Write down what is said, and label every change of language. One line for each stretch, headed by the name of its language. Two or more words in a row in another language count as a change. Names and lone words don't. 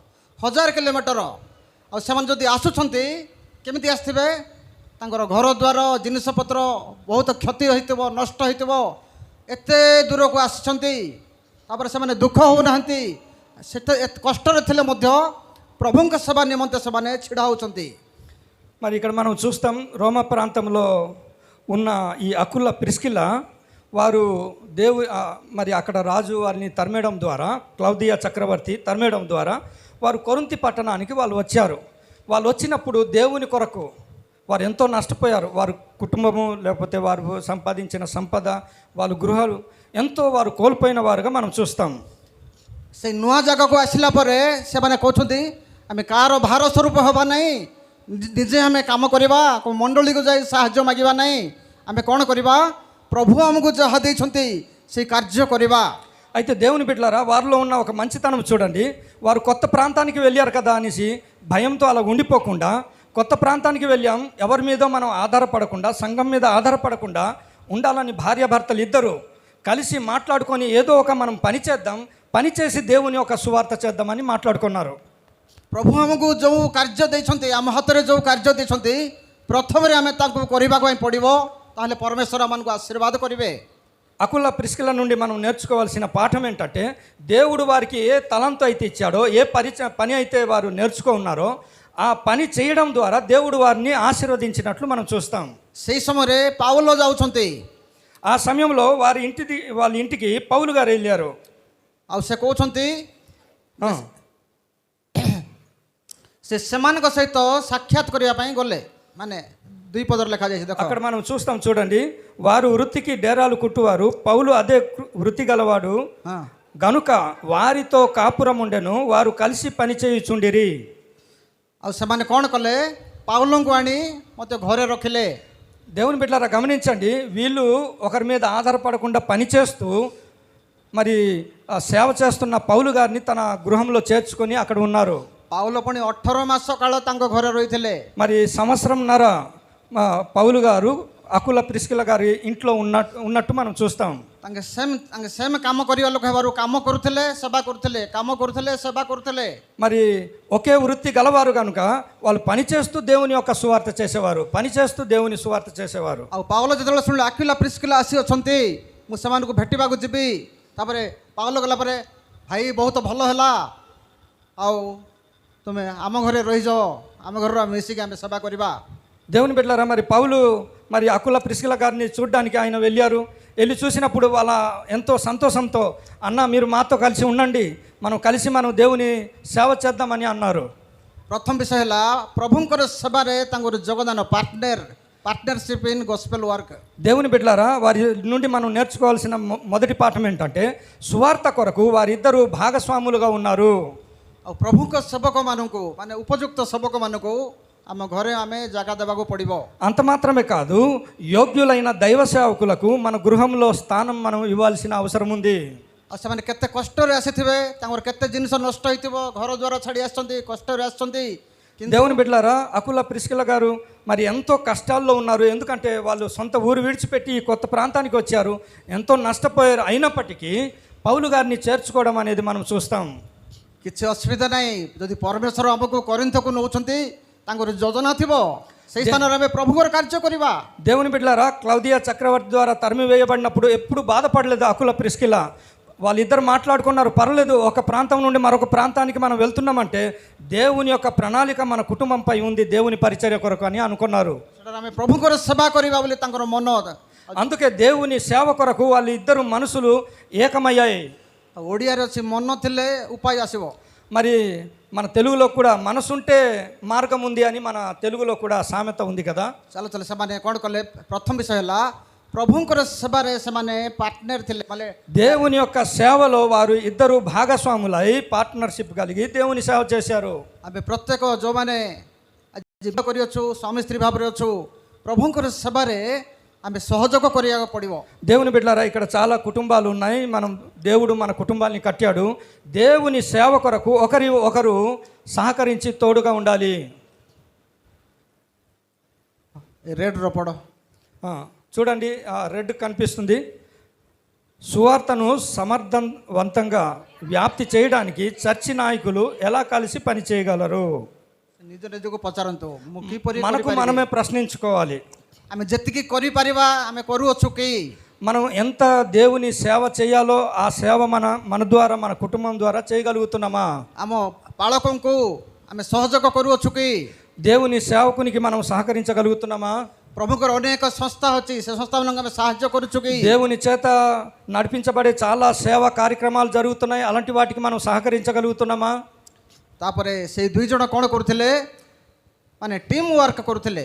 Odia: ଆଉ ସେମାନେ ଯଦି ଆସୁଛନ୍ତି କେମିତି ଆସିଥିବେ? ତାଙ୍କର ଘର ଦ୍ୱାର ଜିନିଷପତ୍ର ବହୁତ କ୍ଷତି ହୋଇଥିବ, ନଷ୍ଟ ହୋଇଥିବ. ଏତେ ଦୂରକୁ ଆସିଛନ୍ତି, ତାପରେ ସେମାନେ ଦୁଃଖ ହେଉନାହାନ୍ତି. ସେତେ କଷ୍ଟରେ ଥିଲେ ମଧ୍ୟ ప్రభుଙ୍କ ସେବା ନିମିତ୍ତ ସେମାନେ ଛିଡ଼ା ହେଉଛନ୍ତି.
Telugu: మరి ఇక్కడ మనం చూస్తాం, రోమ ప్రాంతంలో ఉన్న ఈ అకుల ప్రిస్కిలా వారు మరి అక్కడ రాజు వారిని తరిమేయడం ద్వారా, క్లౌదియా చక్రవర్తి తరిమేయడం ద్వారా వారు కొరింథీ పట్టణానికి వాళ్ళు వచ్చారు. వాళ్ళు వచ్చినప్పుడు దేవుని కొరకు వారు ఎంతో నష్టపోయారు. వారు కుటుంబము, లేకపోతే వారు సంపాదించిన సంపద, వాళ్ళ గృహాలు ఎంతో వారు కోల్పోయిన వారుగా మనం చూస్తాం.
Odia: ସେ ନୂଆ ଜାଗାକୁ ଆସିଲା ପରେ ସେମାନେ କହୁଛନ୍ତି ଆମେ କାହାର ଭାର ସ୍ୱରୂପ ହେବା ନାହିଁ, ନିଜେ ଆମେ କାମ କରିବା, ମଣ୍ଡଳୀକୁ ଯାଇ ସାହାଯ୍ୟ ମାଗିବା ନାହିଁ. ଆମେ କ'ଣ କରିବା? ప్రభు ଆମକୁ ଯାହା ଦେଇଛନ୍ତି ସେଇ କାର୍ଯ୍ୟ କରିବା.
Telugu: అయితే దేవుని బిడ్డలారా, వారిలో ఉన్న ఒక మంచితనం చూడండి. వారు కొత్త ప్రాంతానికి వెళ్ళారు కదా అనేసి భయంతో అలా ఉండిపోకుండా, కొత్త ప్రాంతానికి వెళ్ళాం, ఎవరి మీదో మనం ఆధారపడకుండా, సంఘం మీద ఆధారపడకుండా ఉండాలని భార్యాభర్తలు ఇద్దరు కలిసి మాట్లాడుకొని ఏదో ఒక మనం పని చేద్దాం, పని చేసి దేవుని ఒక సువార్త చేద్దామని మాట్లాడుకున్నారు.
Odia: ప్రభు ଆମକୁ ଯେଉଁ କାର୍ଯ୍ୟ ଦେଇଛନ୍ତି, ଆମ ହାତରେ ଯେଉଁ କାର୍ଯ୍ୟ ଦେଇଛନ୍ତି, ପ୍ରଥମରେ ଆମେ ତାଙ୍କୁ କରିବାକୁ ପାଇଁ ପଡ଼ିବ. ତାହେଲେ ପରମେଶ୍ୱର ଆମକୁ ఆశీర్వాద କରିବେ.
Telugu: అకుల ప్రిస్కిల నుండి మనం నేర్చుకోవాల్సిన పాఠం ఏంటంటే, దేవుడు వారికి ఏ తలంతో అయితే ఇచ్చాడో, ఏ పని అయితే వారు నేర్చుకో ఉన్నారో ఆ పని చేయడం ద్వారా దేవుడు వారిని ఆశీర్వదించినట్లు మనం చూస్తాం.
Odia: ସେହି ସମୟରେ ପାଉଲ ଯାଉଛନ୍ତି.
Telugu: ఆ సమయంలో వాళ్ళ ఇంటికి పౌలు గారు వెళ్ళారు.
Odia: ଆଉ ସେ କହୁଛନ୍ତି ସେ ସେମାନଙ୍କ ସହିତ ସାକ୍ଷାତ କରିବା ପାଇଁ ଗଲେ. ମାନେ 2 ପଦରେ ଲେଖାଯାଇଛି, ଦେଖ.
Telugu: అక్కడ మనం చూస్తాం, చూడండి. వారు వృత్తికి డేరాలు కుట్టువారు, పౌలు అదే వృత్తి గలవాడు గనుక వారితో కాపురం ఉండెను, వారు కలిసి పని చేయుచుండిరి.
Odia: ଆଉ ସେମାନେ କ'ଣ కలే? ପାଉଲଙ୍କୁ ଆଣି ମୋତେ ଘରେ ରଖିଲେ.
Telugu: దేవుని బిడ్డలారా గమనించండి, వీళ్ళు ఒకరి మీద ఆధారపడకుండా పనిచేస్తూ మరి సేవ చేస్తున్న పౌలు గారిని తన గృహంలో చేర్చుకొని అక్కడ ఉన్నారు.
Odia: ପାଉଲ ପୁଣି 18 ମାସ କାଳ ତାଙ୍କ ଘରେ ରହିଥିଲେ.
Telugu: మరి సంవత్సరంన్నర పౌలు గారు అకుల ప్రిస్కిల గారి ఇంట్లో ఉన్నట్టు మనం చూస్తాం.
Odia: ତାଙ୍କେ ସେମ୍ କାମ କରିବା ଲୋକ ହେବାରୁ କାମ କରୁଥିଲେ, ସେବା କରୁଥିଲେ.
Telugu: మరి ఒకే వృత్తి గలవారు కనుక వాళ్ళు పని చేస్తూ దేవుని యొక్క సువార్త చేసేవారు,
Odia: ଆଉ ପାଉଲ ଯେତେବେଳେ ଶୁଣିଲେ ଆକ୍ୱିଲା ପ୍ରିସ୍କିଲା ଆସି ଅଛନ୍ତି, ମୁଁ ସେମାନଙ୍କୁ ଭେଟିବାକୁ ଯିବି. ତାପରେ ପାଉଲ ଗଲା ପରେ, ଭାଇ ବହୁତ ଭଲ ହେଲା, ଆଉ ତୁମେ ଆମ ଘରେ ରହିଯାଅ, ଆମ ଘରର ମିଶିକି ଆମେ ସେବା କରିବା.
Telugu: దేవుని బిడ్డలారా, మరి పౌలు మరి అకుల ప్రిస్కిల గారిని చూడడానికి ఆయన వెళ్ళారు. వెళ్ళి చూసినప్పుడు వాళ్ళ ఎంతో సంతోషంతో, అన్న మీరు మాతో కలిసి ఉండండి, మనం దేవుని సేవ చేద్దామని అన్నారు.
Odia: ପ୍ରଥମ ବିଷୟ ହେଲା ପ୍ରଭୁଙ୍କର ସେବାରେ ତାଙ୍କର ଯୋଗଦାନ,
English: Partnership in gospel work.
Telugu: దేవుని బిడ్డలారా, వారి నుండి మనం నేర్చుకోవాల్సిన మొదటి పాఠం ఏంటంటే, సువార్త కొరకు వారిద్దరూ భాగస్వాములుగా ఉన్నారు.
Odia: ଆଉ ପ୍ରଭୁଙ୍କ ସେବକମାନଙ୍କୁ, ମାନେ ଉପଯୁକ୍ତ ସେବକମାନଙ୍କୁ ଆମ ଘରେ ଆମେ ଜାଗା ଦେବାକୁ ପଡ଼ିବ.
Telugu: అంత మాత్రమే కాదు, యోగ్యులైన దైవ సేవకులకు మన గృహంలో స్థానం మనం ఇవ్వాల్సిన అవసరం ఉంది.
Odia: ଆଉ ସେମାନେ କେତେ କଷ୍ଟରେ ଆସିଥିବେ, ତାଙ୍କର କେତେ ଜିନିଷ ନଷ୍ଟ ହୋଇଥିବ, ଘର ଦ୍ୱାର ଛାଡ଼ି ଆସିଛନ୍ତି, କଷ୍ଟରେ ଆସିଛନ୍ତି.
Telugu: దేవుని బిడ్డలారా, అకుల ప్రిస్కిల గారు మరి ఎంతో కష్టాల్లో ఉన్నారు. ఎందుకంటే వాళ్ళు సొంత ఊరు విడిచిపెట్టి ఈ కొత్త ప్రాంతానికి వచ్చారు, ఎంతో నష్టపోయారు. అయినప్పటికీ పౌలు గారిని చేర్చుకోవడం అనేది మనం చూస్తాం.
Odia: କିଛି ଅସୁବିଧା ନାହିଁ। ଯଦି ପରମେଶ୍ୱର ଆମକୁ କରିନ୍ଥକୁ ନେଉଛନ୍ତି, ତାଙ୍କର ଯୋଜନା ଥିବ, ସେହି ସ୍ଥାନରେ ଆମେ ପ୍ରଭୁଙ୍କର କାର୍ଯ୍ୟ କରିବା।
Telugu: దేవుని బిడ్డలారా, క్లౌదియా చక్రవర్తి ద్వారా తరిమి వేయబడినప్పుడు ఎప్పుడు బాధపడలేదు అకుల ప్రిస్కిల. వాళ్ళిద్దరు మాట్లాడుకున్నారు, పర్లేదు ఒక ప్రాంతం నుండి మరొక ప్రాంతానికి మనం వెళ్తున్నామంటే దేవుని యొక్క ప్రణాళిక మన కుటుంబంపై ఉంది, దేవుని పరిచర్య కొరకు అని అనుకున్నారు.
Odia: ସେଠାରେ ଆମେ ପ୍ରଭୁଙ୍କର ସେବା କରିବା ବୋଲି ତାଙ୍କର ମନ।
Telugu: అందుకే దేవుని సేవ కొరకు వాళ్ళ ఇద్దరు మనసులు ఏకమయ్యాయి.
Odia: ଓଡ଼ିଆରେ ଅଛି ମନ ଥିଲେ ଉପାୟ ଆସିବ।
Telugu: మరి మన తెలుగులో కూడా మనసుంటే మార్గం ఉంది అని మన తెలుగులో కూడా సామెత ఉంది కదా.
Odia: ଚାଲ ଚାଲ ସେମାନେ କ'ଣ କଲେ? ପ୍ରଥମ ବିଷୟ ହେଲା ପ୍ରଭୁଙ୍କର ସେବାରେ ସେମାନେ ପାର୍ଟନର ଥିଲେ। ମାନେ
Telugu: దేవుని యొక్క సేవలో వారు ఇద్దరు భాగస్వాములై పార్ట్నర్షిప్ కలిగి దేవుని సేవ చేశారు.
Odia: ଆମେ ପ୍ରତ୍ୟେକ ଯେଉଁମାନେ ଯିବା କରିଅଛୁ, ସ୍ୱାମୀ ସ୍ତ୍ରୀ ଭାବରେ ଅଛୁ, ପ୍ରଭୁଙ୍କର ସେବାରେ ଆମେ ସହଯୋଗ କରିବାକୁ ପଡ଼ିବ।
Telugu: దేవుని బిడ్డలారా, ఇక్కడ చాలా కుటుంబాలు ఉన్నాయి. దేవుడు మన కుటుంబాన్ని కట్టాడు. దేవుని సేవ కొరకు ఒకరు సహకరించి తోడుగా ఉండాలి. రెడ్ର ପଡ଼ చూడండి, రెడ్ కనిపిస్తుంది. సువార్తను సమర్థవంతంగా వ్యాప్తి చేయడానికి చర్చి నాయకులు ఎలా కలిసి పని చేయగలరు?
Odia: ନିଜ ନିଜକୁ ପଚାରନ୍ତୁ, ମୁଁ କିପରି
Telugu: మనకు మనమే ప్రశ్నించుకోవాలి.
Odia: ଆମେ ଯେତିକି କରିପାରିବା ଆମେ କରୁଅଛୁ କି?
Telugu: మనం ఎంత దేవుని సేవ చేయాలో ఆ సేవ మన ద్వారా, మన కుటుంబం ద్వారా చేయగలుగుతున్నామా?
Odia: ଆମ ପାଳକଙ୍କୁ ଆମେ ସହଯୋଗ କରୁଅଛୁ କି?
Telugu: దేవుని సేవకునికి మనం సహకరించగలుగుతున్నామా?
Odia: ପ୍ରଭୁଙ୍କର ଅନେକ ସଂସ୍ଥା ଅଛି, ସେ ସଂସ୍ଥାମାନଙ୍କୁ ଆମେ ସାହାଯ୍ୟ କରୁଛୁ କି?
Telugu: దేవుని చేత నడిపించబడే చాలా సేవా కార్యక్రమాలు జరుగుతున్నాయి, అలాంటి వాటికి మనం సహకరించగలుగుతున్నామా?
Odia: ତାପରେ ସେଇ ଦୁଇ ଜଣ କ'ଣ କରୁଥିଲେ? ମାନେ
English: team work
Odia: କରୁଥିଲେ।